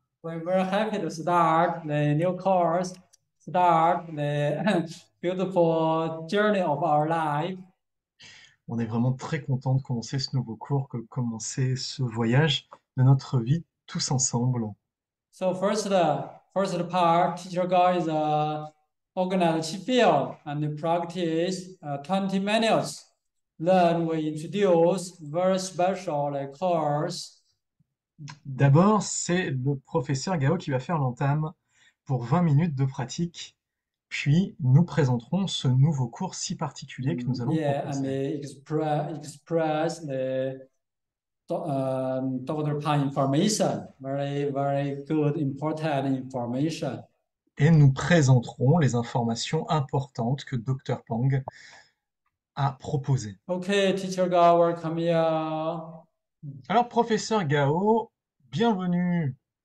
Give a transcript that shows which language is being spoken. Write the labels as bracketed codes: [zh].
[en] We're very happy to start the new course, start the beautiful journey of our life. [fr] On est vraiment très content de commencer ce nouveau cours, de commencer ce voyage de notre vie tous ensemble. [en] So first part, teacher guide is organize the field and practice 20 minutes. Then we introduce very special course. [fr] D'abord, c'est le professeur Gao qui va faire l'entame pour 20 minutes de pratique. Puis, nous présenterons ce nouveau cours si particulier que nous allons [en] Yeah, and [fr] proposer. [en] express the Dr. Pan information, very good, important information. [fr] Et nous présenterons les informations importantes que Dr. Pang a proposées. [en] Okay, teacher Gao, welcome here. [fr] Alors, professeur Gao, bienvenue.